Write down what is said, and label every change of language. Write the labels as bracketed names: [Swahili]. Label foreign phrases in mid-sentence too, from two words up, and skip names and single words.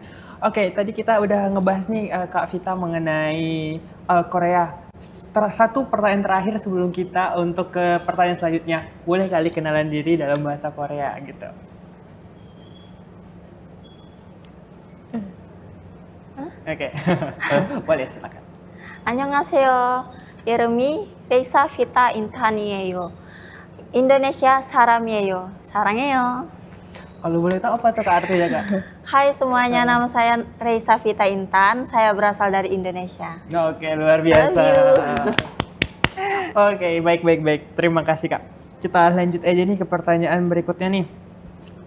[Indonesian] Oke, tadi kita udah ngebahas nih Kak Vita mengenai Korea. Satu pertanyaan terakhir sebelum kita untuk ke pertanyaan selanjutnya. Boleh kali kenalan diri dalam bahasa Korea gitu. Oke, boleh silakan. [Korean] 안녕하세요. 이름이 레이사 피타 인탄이에요. Indonesia 사람이에요. 사랑해요. [Indonesian] Kalau boleh tahu apa tuh Kak artinya Kak? Hai semuanya, nama saya Reisa Vita Intan. Saya berasal dari Indonesia. Oke, luar biasa. Oke, baik. Terima kasih Kak. Kita lanjut aja nih ke pertanyaan berikutnya nih.